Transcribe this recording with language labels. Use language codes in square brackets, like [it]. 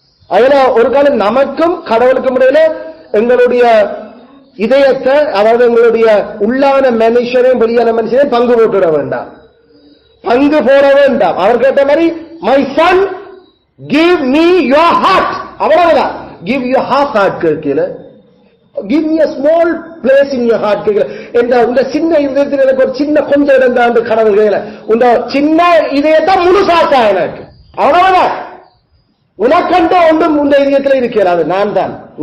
[ta] அதுல ஒரு காலம் நமக்கும் கடவுளுக்கும் இடையில எங்களுடைய இதயத்தை, அதாவது எங்களுடைய உள்ளான மனுஷனையும் வெளியான மனுஷனையும் பங்கு போட்டுவிட வேண்டாம், பங்கு போட வேண்டாம். அவர் கேட்ட மாதிரி [en] my son give me your heart, [ta] அவ்வளவுதான். [en] give your half heart [ta] கேட்கல, [en] give me a small place in your heart கேட்கல. [ta] இந்த சின்ன இதயத்தில் எனக்கு ஒரு சின்ன கொஞ்சம் இடம் தான் கடவுள் கேட்கல, இந்த சின்ன இதயத்தை முழுசாக்கா எனக்கு, அவ்வளவுதான். உனக்கண்ட ஒன்றும் இந்த இதயத்தில் இருக்கிறாது, நான் தான்.